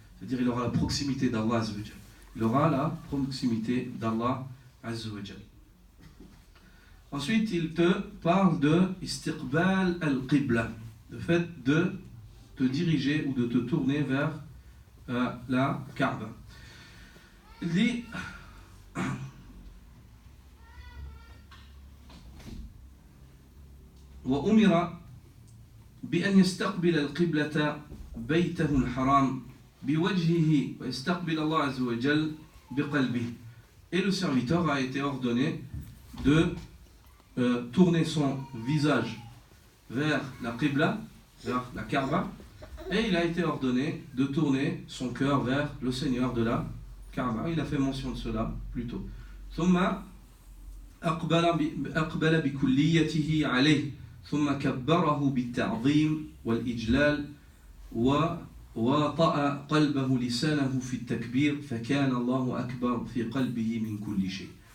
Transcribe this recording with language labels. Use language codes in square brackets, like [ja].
[fr] C'est-à-dire il aura la proximité d'Allah Azza wa Jalla. Il aura la proximité d'Allah Azza wa Jalla. Ensuite, il te parle de istiqbal al-qibla, le fait de te diriger ou de te tourner vers la Kaaba. Il dit [ar] وأمر بأن يستقبل القبلة بيته الحرام بوجهه ويستقبل الله عز وجل بقلبه. [fr] Et le serviteur a été ordonné de tourner son visage vers la Qibla, vers la Kaaba, et il a été ordonné de tourner son cœur vers le Seigneur de la Kaaba. Il a fait mention de cela plus tôt. [ar] ثم أقبل بكليته عليه ثم كبره بالتعظيم والإجلال وطأ قلبه لسانه في التكبير فكان الله أكبر في قلبه من كل شيء.